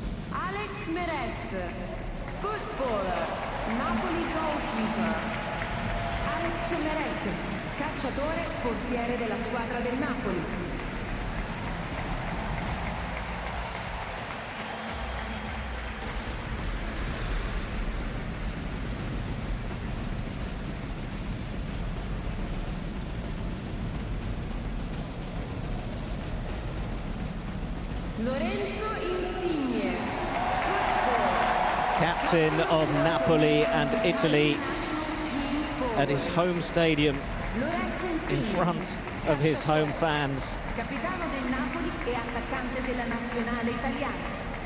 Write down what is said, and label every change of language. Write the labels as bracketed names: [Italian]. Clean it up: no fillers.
[English] Alex Meret, footballer, Napoli goalkeeper. [Italian] Alex Meret, calciatore, portiere della squadra del Napoli. [English] captain of Napoli and Italy, at his home stadium in front of his home fans. [Italian] Capitano del Napoli e attaccante della nazionale italiana.